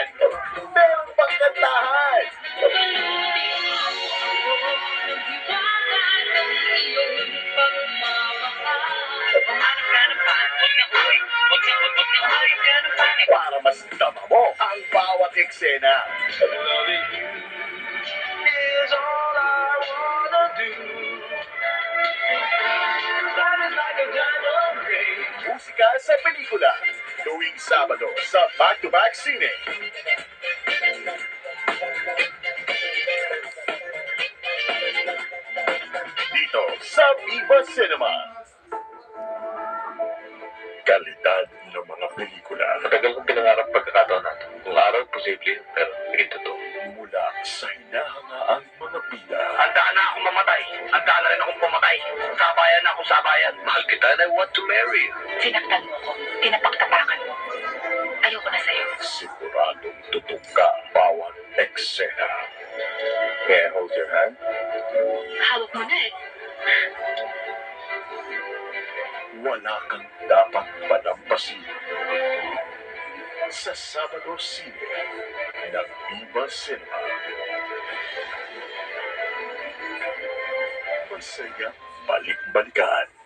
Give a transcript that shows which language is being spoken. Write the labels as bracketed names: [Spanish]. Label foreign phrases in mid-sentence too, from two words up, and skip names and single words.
[Filipino] Meron pang kantahan. Para mas tama mo ang bawat eksena. [English] Is all I wanna do. That is like a diamond ring. [Filipino] Musika sa pelikula. Tuwing Sabado sa Back-to-Back Cine. Dito sa Viva Cinema. Kalidad ng mga pelikula Matagal kong pinangarap pagkakataon natin. Kung araw, posible, pero hindi totoo. mula sa hinahangaang mga bida. Handa na akong mamatay. Handa na rin akong pumatay. Sabayan na akong sabayan. Mahal kita [English] and I want to marry you. [Filipino] Sinaktan mo ko. Tinapaktapakan mo. Ayoko na sa'yo. Siguradong tutok ka bawat eksena. [English] May I hold your hand? [Filipino] Hawak mo na eh. Wala kang dapat palampasin. Sa Sabado Cine ng Viva Cinema. Masaya balik-balikan.